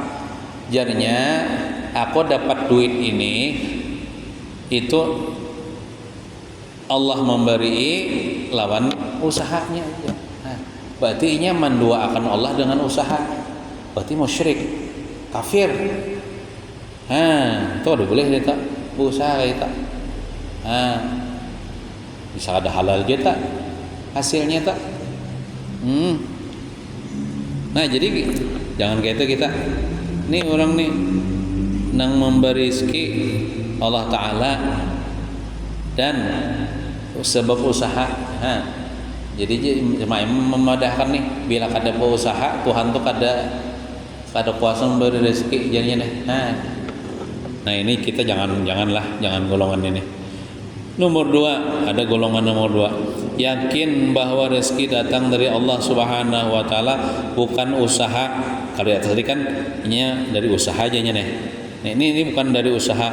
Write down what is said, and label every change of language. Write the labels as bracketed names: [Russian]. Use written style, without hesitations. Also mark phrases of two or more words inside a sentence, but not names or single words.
[Indonesian] Jadinya aku dapat duit ini itu Allah memberi lawan usahanya aja. Nah, berarti ini menduakan Allah dengan usaha. Berarti musyrik, kafir. Itu ada boleh kita usaha kita. Bisa ada halal kita hasilnya tak. Nah jadi jangan kayak itu kita. Nih orang nih nang memberi rezeki Allah Ta'ala dan sebab usaha. Jadi memadahkan nih bila kada usaha Tuhan tuh kada kuasa memberi rezeki jadinya nih. Nah ini kita jangan golongan ini. Nomor 2, ada golongan nomor 2, yakin bahwa rezeki datang dari Allah [Arabic] سبحانه وتعالى, [Indonesian] bukan usaha. Kalau di atas tadi kan ini dari usaha aja nih. Nah, ini bukan dari usaha.